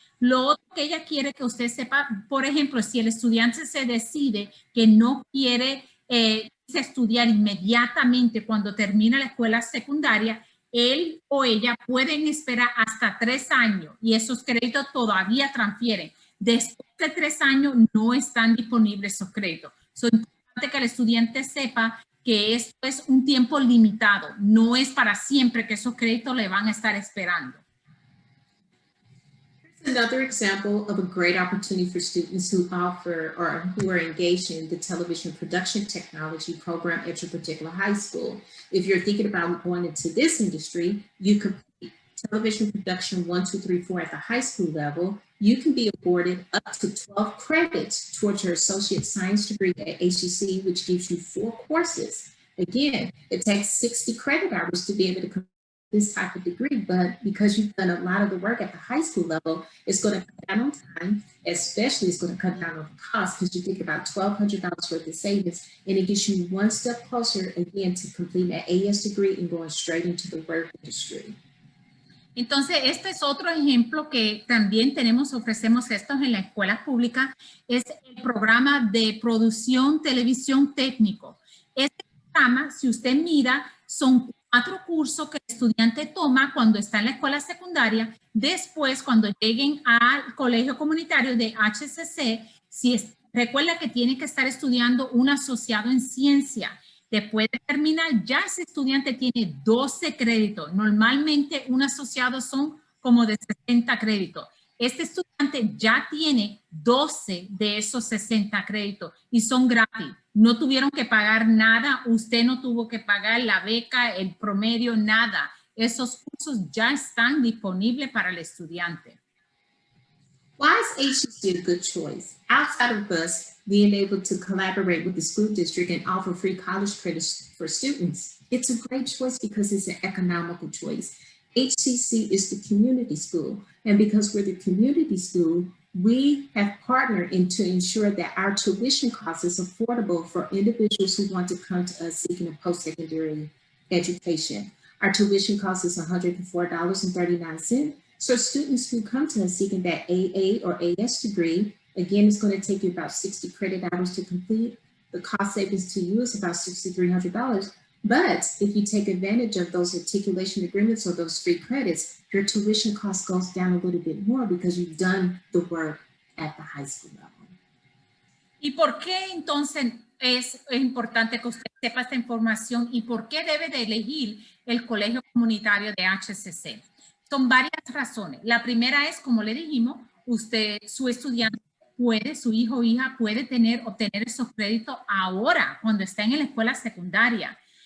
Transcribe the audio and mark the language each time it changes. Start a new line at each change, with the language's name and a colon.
Spanish: Lo otro que ella quiere que usted sepa, por ejemplo, si el estudiante se decide que no quiere estudiar inmediatamente cuando termina la escuela secundaria, él o ella pueden esperar hasta 3 años y esos créditos todavía transfieren. Después de 3 años no están disponibles esos créditos. Es importante que el estudiante sepa que esto es un tiempo limitado, no es para siempre que esos créditos le van a estar esperando.
English: Another example of a great opportunity for students who offer or who are engaged in the television production technology program at your particular high school. If you're thinking about going into this industry, you complete television production 1, 2, 3, 4 at the high school level. You can be awarded up to 12 credits towards your associate science degree at HEC, which gives you 4 courses. Again, it takes 60 credit hours to be able to complete this type of degree, but because you've done a lot of the work at the high school level, it's going to cut down on time, especially it's going to cut down on the cost because you think about $1,200 worth of savings, and it gets you one step closer again to completing an AS degree and going straight into the work industry.
Spanish: Entonces, este es otro ejemplo que también ofrecemos estos en la escuela pública, es el programa de producción televisión técnico. Este programa, si usted mira, son 4 cursos que el estudiante toma cuando está en la escuela secundaria. Después, cuando lleguen al colegio comunitario de HCC, recuerda que tiene que estar estudiando un asociado en ciencia. Después de terminar, ya ese estudiante tiene 12 créditos. Normalmente un asociado son como de 60 créditos. Este estudiante ya tiene 12 de esos 60 créditos y son gratis. No tuvieron que pagar nada, usted no tuvo que pagar la beca, el promedio, nada. Esos cursos ya están disponibles para el estudiante.
English: Why is HEC a good choice? Outside of us being able to collaborate with the school district and offer free college credits for students, it's a great choice because it's an economical choice. HCC is the community school, and because we're the community school, we have partnered to ensure that our tuition cost is affordable for individuals who want to come to us seeking a post-secondary education. Our tuition cost is $104.39. So students who come to us seeking that AA or AS degree, again, it's going to take you about 60 credit hours to complete. The cost savings to you is about $6,300. But if you take advantage of those articulation agreements or those free credits, your tuition cost goes down a little bit more because you've done the work at the high school level.
Spanish: ¿Y por qué entonces es importante que usted sepa esta información y por qué debe de elegir el colegio comunitario de HCC? Son varias razones. La primera es, como le dijimos, su estudiante su hijo o hija puede obtener esos créditos ahora, cuando está en la escuela secundaria.